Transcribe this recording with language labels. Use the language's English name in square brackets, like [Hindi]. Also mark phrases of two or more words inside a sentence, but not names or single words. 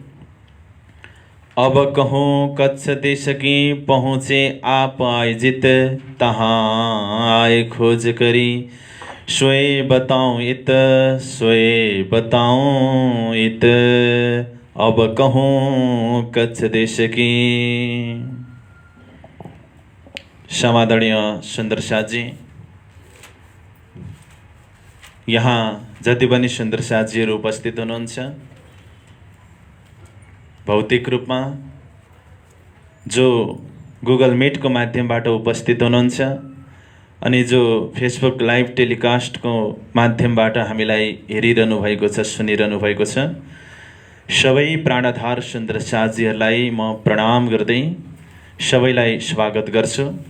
[Hindi] अब कहूँ कच्छ देश की पहुँचे आप आयोजित, तहाँ आए खोज करी सोए बताऊँ इत, सोए बताऊँ इत। अब कहूँ कच्छ देश की। [Nepali] समादरणीय सुन्दर साथजी, यहाँ जति पनि सुन्दर साथजीहरू उपस्थित हुनुहुन्छ, भौतिक रूपमा जो गुगल मिटको माध्यमबाट उपस्थित हुनुहुन्छ अनि जो फेसबुक लाइभ टेलिकास्टको माध्यमबाट हामीलाई हेरिरहनु भएको छ, सुनिरहनु भएको छ, सबै प्राणधार सुन्दर साथजीहरूलाई म प्रणाम गर्दै सबैलाई स्वागत गर्छु।